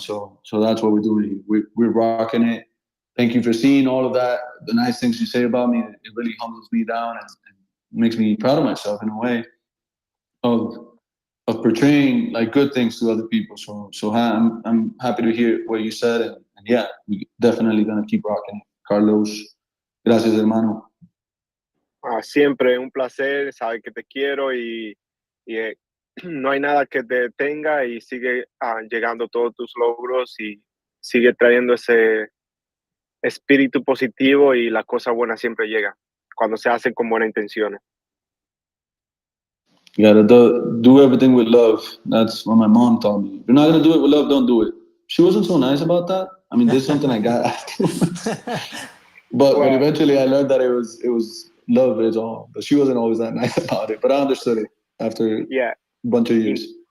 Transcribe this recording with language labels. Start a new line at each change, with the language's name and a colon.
English: So that's what we're doing. We're rocking it. Thank you for seeing all of that. The nice things you say about me, it really humbles me down and makes me proud of myself in a way of portraying like good things to other people. So I'm happy to hear what you said and yeah, we definitely gonna keep rocking it.
Spanish: Carlos, gracias hermano. Siempre un placer, saber que te quiero y no hay nada que te detenga y sigue llegando todos tus logros y sigue trayendo ese espíritu positivo y las cosas buenas siempre llegan cuando se hacen con buenas intenciones.
English: You gotta do everything with love. That's what my mom taught me. If you're not gonna do it with love, don't do it. She wasn't so nice about that. I mean, this is something I got afterwards. But eventually I learned that it was love is all. But she wasn't always that nice about it. But I understood it after a bunch of years.